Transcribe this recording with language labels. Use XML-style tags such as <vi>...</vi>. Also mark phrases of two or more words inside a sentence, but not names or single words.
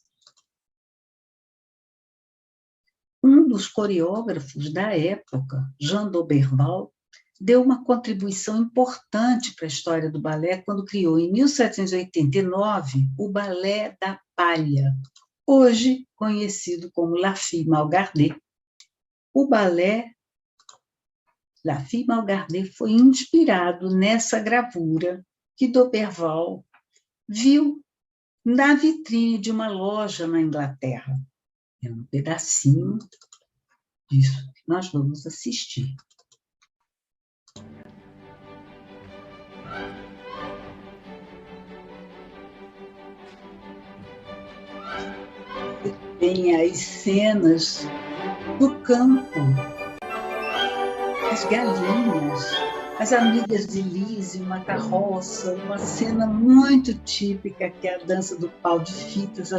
<pt>Um dos coreógrafos da época, Jean d'Auberval, deu uma contribuição importante para a história do balé quando criou, em 1789, o Balé da Palha, hoje conhecido como La Fille Mal Gardée. O balé La Fille Mal Gardée foi inspirado nessa gravura que d'Auberval viu na vitrine de uma loja na Inglaterra. É um pedacinho disso que nós vamos assistir. Tem as cenas do campo, as galinhas, as amigas de Lise, uma carroça, uma cena muito típica, que é a dança do pau de fitas.</pt>